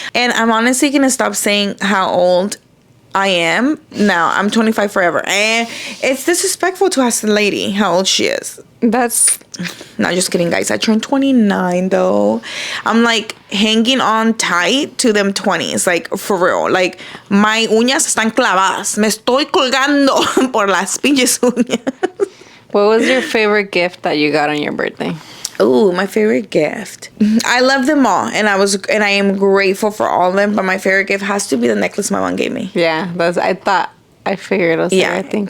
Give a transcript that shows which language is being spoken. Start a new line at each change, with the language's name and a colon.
English: And I'm honestly going to stop saying how old I am. Now, I'm 25 forever. And it's disrespectful to ask the lady how old she is. That's... Not just kidding, guys. I turned 29, though. I'm, like, hanging on tight to them 20s. Like, for real. Like, my
Spanish: uñas están clavadas. Me estoy colgando por las pinches uñas.
English: What was your favorite gift that you got on your birthday? Ooh, my favorite gift. I love them all, and I am grateful for all of them. But my favorite gift has to be the necklace my mom gave me. Yeah, I figured it was there, I think.